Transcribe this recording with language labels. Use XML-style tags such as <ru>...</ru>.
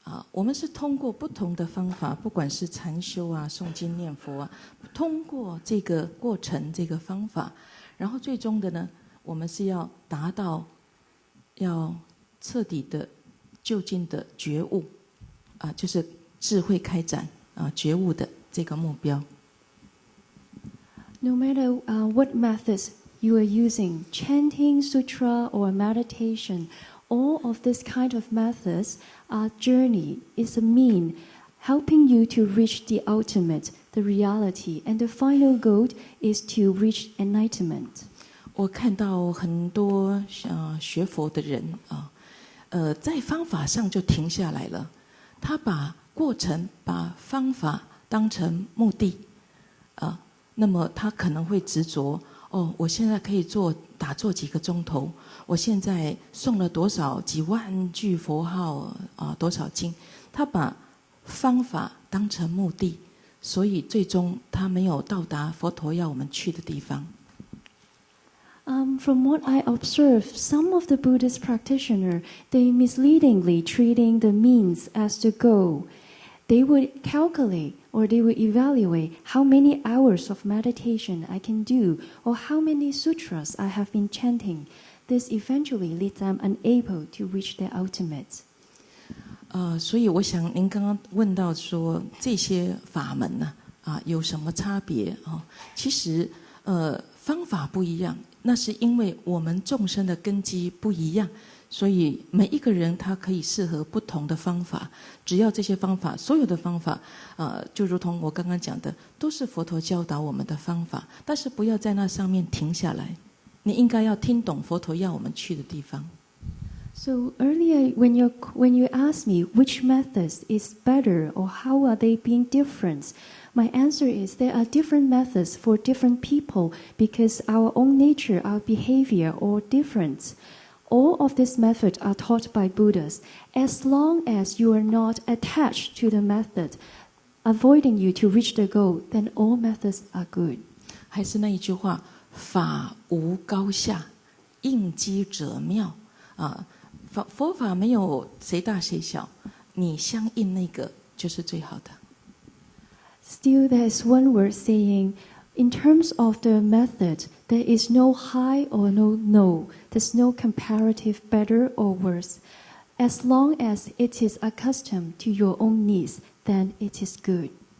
<zh>我们是通过不同的方法，不管是禅修啊、诵经念佛啊，通过这个过程、这个方法，然后最终的呢，我们是要达到要彻底的、究竟的觉悟，就是智慧开展觉悟的这个目标。</zh> <en>No matter what methods you are using, chanting, sutra, or meditation, all of this kind of methods, journey is a mean helping you to reach the ultimate, the reality, and the final goal is to reach enlightenment.</en> <zh>我看到很多学佛的人在方法上就停下来了，他把过程、把方法当成目的那么他可能会执着我现在可以打坐几个钟头，我现在诵了多少几万句佛号多少经，他把方法当成目的，所以最终他没有到达佛陀要我们去的地方。</zh> <en>From what I observe, some of the Buddhist practitioners, they misleadingly treating the means as the goal. They would calculate or they would evaluate how many hours of meditation I can do or how many sutras I have been chanting. This eventually leads them unable to reach their ultimate.</en> <zh>所以我想您刚刚问到说这些法门呢有什么差别其实方法不一样，那是因为我们众生的根基不一样，所以每一个人他可以适合不同的方法。只要这些方法，所有的方法就如同我刚刚讲的，都是佛陀教导我们的方法，但是不要在那上面停下来，你应该要听懂佛陀要我们去的地方。</zh> <en>So earlier, when you asked me which methods is better or how are they being different, my answer is there are different methods for different people because our own nature, our behavior are different. All of these methods are taught by Buddhas. As long as you are not attached to the method, avoiding you to reach the goal, then all methods are good.</en> <zh>还是那一句话，法无高下，应机者妙佛法没有谁大谁小，你相应那个就是最好的。</zh> <en>Still, there's one word saying, in terms of the method, there is no high or no. There's no comparative better or worse. As long as it is accustomed to your own needs, then it is good.</en>